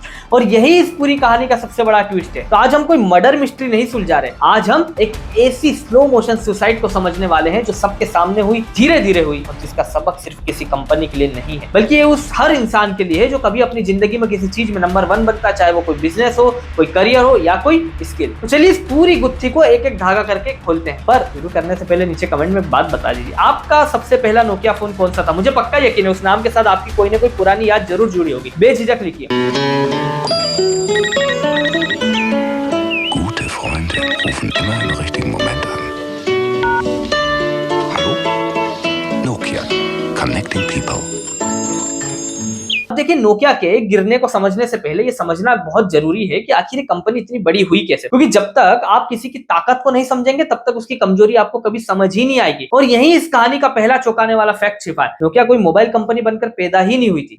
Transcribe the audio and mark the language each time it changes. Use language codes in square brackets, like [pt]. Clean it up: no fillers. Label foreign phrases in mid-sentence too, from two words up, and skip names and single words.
[hi] और यही इस पूरी कहानी का सबसे बड़ा ट्विस्ट है। तो आज हम कोई मर्डर मिस्ट्री नहीं सुलझा रहे, आज हम एक ऐसी [en] slow motion [hi] सुसाइड को समझने वाले हैं जो सबके सामने हुई, धीरे धीरे हुई, और जिसका सबक सिर्फ किसी कंपनी के लिए नहीं है बल्कि ये उस हर इंसान के लिए है जो कभी अपनी जिंदगी में किसी चीज में नंबर 1 बनता, चाहे वो कोई बिजनेस हो, कोई करियर हो या कोई स्किल। तो चलिए इस पूरी गुत्थी को एक एक धागा करके खोलते हैं। पर शुरू करने से पहले नीचे कमेंट में बात बता दीजिए, आपका सबसे पहला नोकिया फोन कौन सा था? मुझे पक्का यकीन है उस नाम के साथ आपकी कोई ना कोई पुरानी याद जरूर जुड़ी होगी। बेझिझक लिखिए। [de] Gute Freunde rufen immer im richtigen Moment an. Hallo? Nokia. [en] Connecting people. [hi] देखिए नोकिया के गिरने को समझने से पहले ये समझना बहुत जरूरी है कि आखिर कंपनी इतनी बड़ी हुई कैसे। क्योंकि जब तक आप किसी की ताकत को नहीं समझेंगे तब तक उसकी कमजोरी आपको कभी समझ ही नहीं आएगी। और यही इस कहानी का पहला चौंकाने वाला फैक्ट छिपा है। नोकिया कोई मोबाइल कंपनी बनकर पैदा ही नहीं हुई थी।